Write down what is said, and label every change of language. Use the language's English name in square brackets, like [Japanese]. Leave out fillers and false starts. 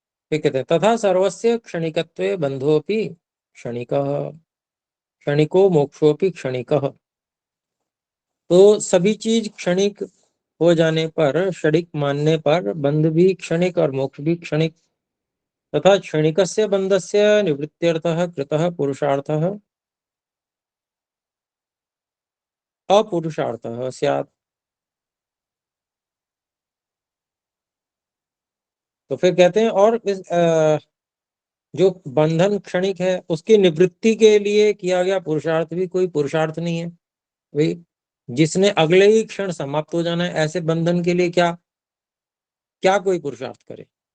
[Hindi] फिर कहते हैं [Sanskrit] तथा सर्वस्य क्षणिकत्वे बंधोपि क्षणिकः, क्षणिको मोक्षोपि क्षणिकः। [Hindi] तो सभी चीज क्षणिक हो जाने पर, क्षणिक मानने पर, बंध भी क्षणिक और मोक्ष भी क्षणिक। [Sanskrit] तथा क्षणिकस्य बंधस्य निवृत्त्यर्थः कृतः पुरुषार्थः अपुरुषार्थः स्यात्। [Hindi] तो फिर कहते हैं और इस जो बंधन क्षणिक है उसकी निवृत्ति के लिए किया गया पुरुषार्थ भी कोई पुरुषार्थ नहीं है भाई। जिसने अगले ही क्षण समाप्त हो जाना है, ऐसे बंधन के लिए क्या क्या कोई पुरुषार्थ करे।